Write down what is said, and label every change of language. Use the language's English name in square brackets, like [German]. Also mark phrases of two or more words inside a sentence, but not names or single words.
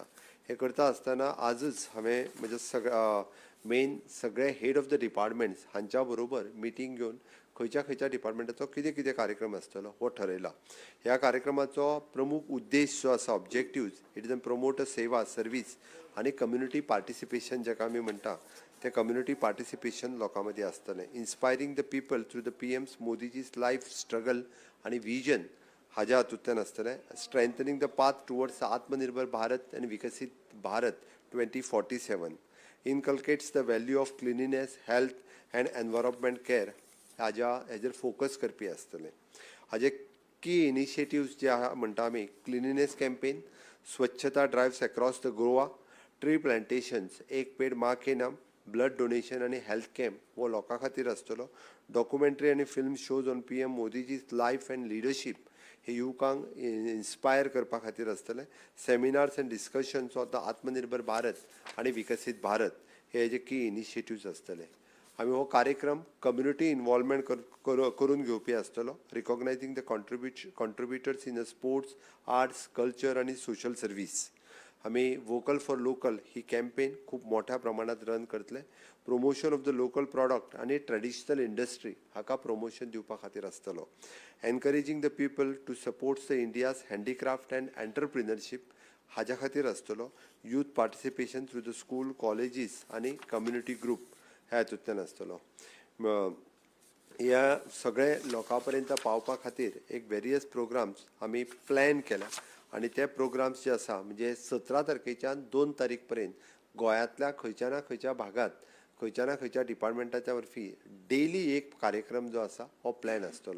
[Konkani] हे करता आसतना आजच हांवें म्हज्या मेन सगळे [English] head of the departments [Konkani] हांच्या बरोबर मिटींग घेवन खंयच्या डिपार्टमेंटाचो कितें कार्यक्रम आसतलो हो ठरयला. ह्या कार्यक्रमाचो प्रमुख उद्देश जो आसा [English] objectives it is promote a सेवा service [Konkani] आनी [English] community participation [Konkani] जेका आमी म्हणटा ते [English] community participation [Konkani] लोकां मदीं आसतलें. [English] inspiring the people through the PM's Modiji's life struggle [Konkani] आनी विजन हाज्या हातूंतल्यान आसतलें. [English] strengthening the path towards आत्मनिर्भर भारत आनी विकसीत भारत 2047 inculcates the value of cleanliness, health and environment care [Konkani] हेजेर फोकस करपी आसतलें. [English] हाजे key initiatives [Konkani] जे म्हणटा आमी [English] cleanliness campaign, स्वच्छता drives across the Goa, tree plantations, [Konkani] एक पेड माँ के नाम, [English] blood donation [Konkani] आनी [English] health camp [Konkani] हो लोकां खातीर आसतलो. [English] documentary आनी film shows on PM Modiji's life and leadership [Konkani] हे युवकांक इन्स्पायर करपा खातीर आसतले. [English] seminars and discussions of the आत्मनिर्भर भारत आनी विकसीत भारत [Konkani] हे हेजे [English] key initiatives आसतले. [Konkani] आमी हो कार्यक्रम [English] community involvement [Konkani] करून घेवपी आसतलो. [English] recognizing the contributors in the sports, arts, culture आनी social service. [Konkani] आमी [English] vocal for local [Konkani] ही कॅम्पेन खूब मोठ्या प्रमाणात रन करतले. [English] promotion of the local product आनी traditional industry [Konkani] हाका प्रमोशन दिवपा खातीर आसतलो. [English] encouraging the people to supports the India's handicraft and entrepreneurship [Konkani] हाज्या खातीर आसतलो. [English] youth participation through the school, colleges आनी community group [Konkani] ह्या हातूंतल्यान आसतलो. ह्या सगळे लोकां पर्यंत पावपा खातीर एक [English] various programs [Konkani] आमी प्लॅन केल्या आनी ते प्रोग्राम्स जे आसा म्हणजे 17 तारखेच्यान 2 तारीख पर्यंत गोंयांतल्या खंयच्या ना खंयच्या भागात खंयच्या ना खंयच्या डिपार्टमेंटाच्या वरवीं डेली एक कार्यक्रम जो आसा हो प्लॅन आसतलो.